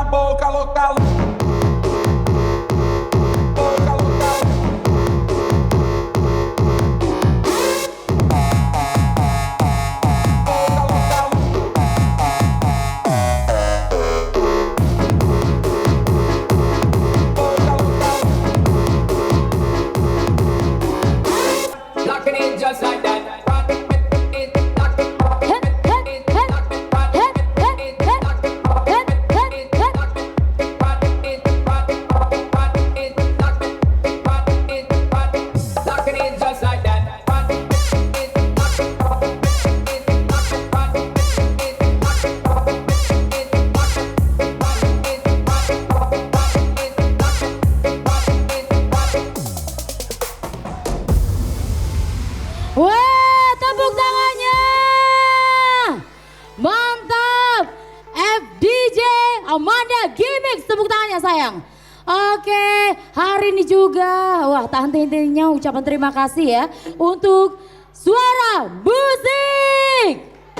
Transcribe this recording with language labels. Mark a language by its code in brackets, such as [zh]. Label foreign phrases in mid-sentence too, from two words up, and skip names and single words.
[id] polka lokal. Polka lokal. Polka lokal. Polka lokal. [en] Locking it just like that. Rock it, it, lock it, rock it, rock it, rock it, rock it, rock it, rock it, rock it, rock it, rock it, rock it, rock it, rock it, rock it, lock it, rock it, rock it, locking it just like that. Rock it, lock it, rock it, lock it, rock it, lock it, rock it, lock it, rock it, rock it, rock it, rock it, rock it, rock it, rock it. [id] Wah, tepuk tangannya. Mantap. FDJ Amanda Gimmicks, tepuk tangannya sayang. Oke, hari ini juga, wah tak henti-hentinya ucapan terima kasih ya untuk Suara Musik.